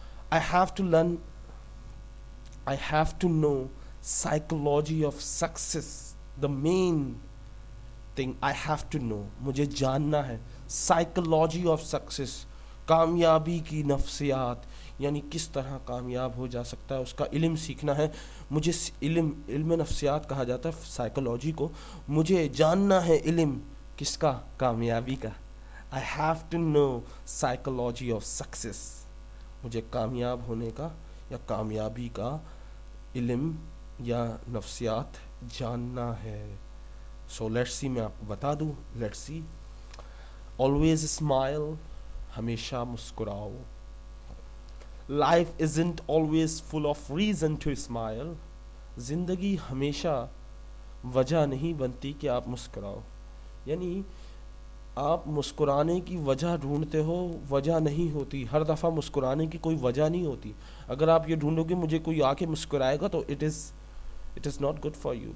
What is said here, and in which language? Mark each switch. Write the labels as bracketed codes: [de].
[en] I have to learn, I have to know psychology of success. The main thing I have to know. [ur] مجھے جاننا ہے [en] psychology of success. [ur] کامیابی کی نفسیات, یعنی کس طرح کامیاب ہو جا سکتا ہے, اس کا علم سیکھنا ہے. مجھے علم نفسیات کہا جاتا ہے سائیکولوجی کو. مجھے جاننا ہے علم کس کا, کامیابی کا. [en] I have to know psychology of success. [ur] مجھے کامیاب ہونے کا یا کامیابی کا علم یا نفسیات جاننا ہے. [en] so let's see, [ur] میں آپ کو بتا دوں. [en] let's see, always smile, [ur] ہمیشہ مسکراؤ. [en] Life isn't always full of reason to smile. [ur] زندگی ہمیشہ وجہ نہیں بنتی کہ آپ مسکراؤ. یعنی آپ مسکرانے کی وجہ ڈھونڈتے ہو, وجہ نہیں ہوتی. ہر دفعہ مسکرانے کی کوئی وجہ نہیں ہوتی. اگر آپ یہ ڈھونڈو گے مجھے کوئی آ کے مسکرائے گا تو [en] It is not good for you.